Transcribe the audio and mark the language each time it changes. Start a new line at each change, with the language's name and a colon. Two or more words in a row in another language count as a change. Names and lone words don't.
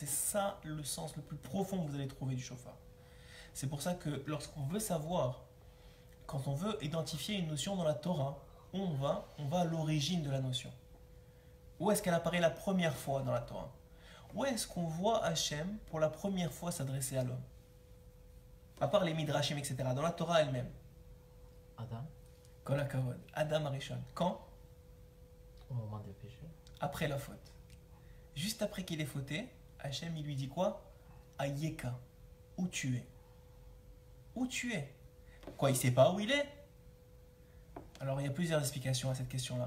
French: C'est ça le sens le plus profond que vous allez trouver du shofar. C'est pour ça que lorsqu'on veut savoir, quand on veut identifier une notion dans la Torah, on va à l'origine de la notion. Où est-ce qu'elle apparaît la première fois dans la Torah? Où est-ce qu'on voit Hachem pour la première fois s'adresser à l'homme? À part les Midrashim, etc. Dans la Torah elle-même. Adam.
Hebrew: כל הכבוד. אדם הראשון.
French: Quand? Au moment des péchés. Après la faute. Juste après qu'il ait fauté, Hachem il lui dit quoi? Ayeka. Où tu es? Où tu es? Quoi, il ne sait pas où il est? Alors il y a plusieurs explications à cette question-là.